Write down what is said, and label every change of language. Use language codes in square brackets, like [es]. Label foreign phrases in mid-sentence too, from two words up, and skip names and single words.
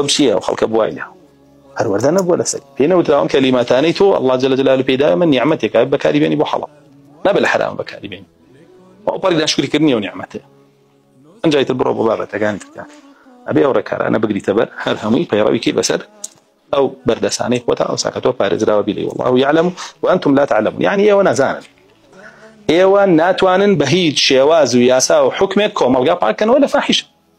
[ckb] چییە و خەڵکە بوای لێ پەروەردە نەبووە لەسەر پێی نەوتراوە ئەم کەلیماتانەی تۆ ئەڵڵا [ar] جەل جەلالوهو [ckb] پێداوە من نیعمەتێکە بەکاری بێنی بۆ حەڵاڵ نەبێ لە حەرام بەکاری بێنی وەپەڕی ناشکریکردنی ئەو نیعمەتێ ئەنجایتر بڕۆ بۆ بابەتەکانی ترکان ئەبێ ئەو ڕێکارانە بگریتە بەر هەر هەمووی پەیڕەویکەی بەسەر ئەو بەردەسانەی خۆتە ئەو ساکە تۆ پارێزراوە بیڵێ [ar] والله يعلم وأنتم لا تعلمون [ckb] يعني ئێوە نازانن ئێوە ناتوانن بە هیچ شێواز و یاسا و حکمێک کۆمەڵگا پاکەنەوە لە فاحیشە